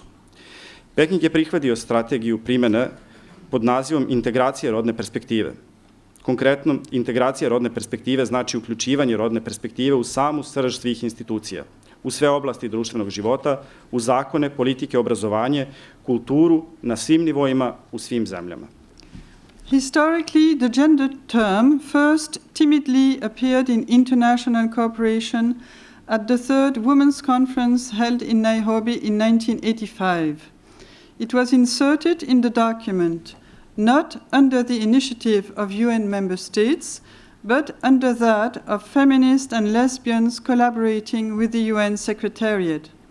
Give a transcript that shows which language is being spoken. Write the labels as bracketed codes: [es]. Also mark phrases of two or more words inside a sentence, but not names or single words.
[sr] Peking je prihvatio strategiju primene pod nazivom integracije rodne perspektive. Konkretno, integracija rodne perspektive znači uključivanje rodne perspektive u samu srž svih institucija, u sve oblasti društvenog života, u zakone, politike, obrazovanje, kulturu, na svim nivoima, u svim zemljama. [en] Historically, the gender term first timidly appeared in international cooperation at the Third Women's Conference held in Nairobi in 1985. It was inserted in the document, not under the initiative of UN member states, but under that of feminists and lesbians collaborating with the UN Secretariat.